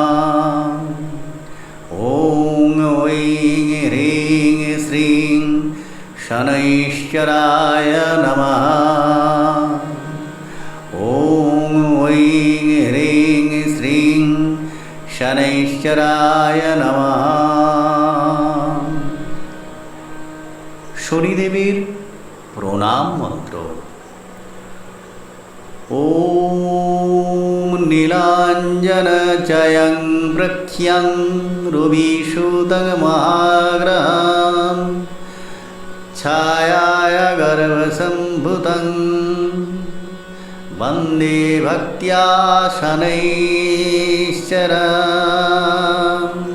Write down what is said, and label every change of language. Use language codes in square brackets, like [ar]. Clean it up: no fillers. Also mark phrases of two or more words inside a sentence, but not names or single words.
[sa] ওম ঐং হ্রিং শ্রীং শনৈশ্চরায় নমঃ। ওম ঐং হ্রিং শ্রীং শনৈশ্চরায় নমঃ। [bn] শনিদেবের প্রণাম মন্ত্র: [sa] ওম নীলাঞ্জনচয়ং প্রখ্যং রবিসুতং মহাগ্রহং ছায়ায় গর্ভসম্ভূতং বন্দে ভক্ত্যা শনৈশ্চরং।